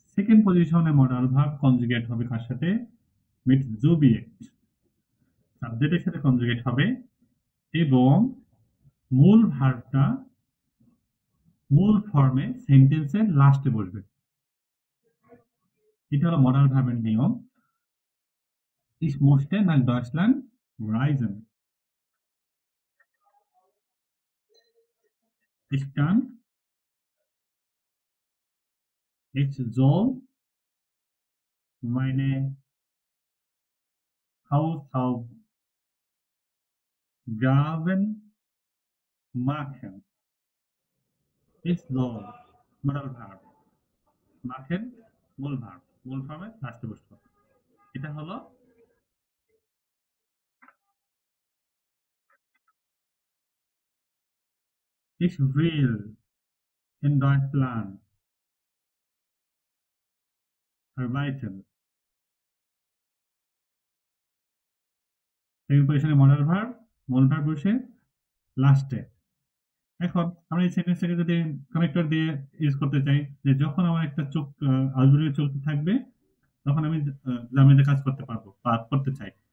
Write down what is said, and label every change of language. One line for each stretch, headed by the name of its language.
Bangla: Second পজিশনে modal verb conjugate হবে কার সাথে? উইথ জুবিয়েট, সাবজেক্টের সাথে কনজুগেট হবে এবং মূল ভার্বটা মূল ফর্মে সেন্টেন্সের লাস্টে বসবে। এটা হলো মডাল ভার্বের নিয়ম।
German: Ich möchte nach Deutschland reisen. Ich kann, ich soll meine Hausaufgaben machen. Ich soll
Bangla: modal verb, machen মূল ভার্ব, মূল ফর্মে লাস্টে বসবে। এটা হলো
German: Ich will in Deutschland arbeiten.
Bangla: Second পজিশনে মডাল ভার্ব, মূল ভার্ব বসে লাস্টে। এখন আমরা এই সেন্টেন্সটাকে যদি কানেক্টর দিয়ে ইউজ করতে চাই, যে যখন আমার একটা চোখ আউটডোরে চলতে থাকবে তখন আমি জার্মানিতে কাজ করতে পারবো বা করতে চাই।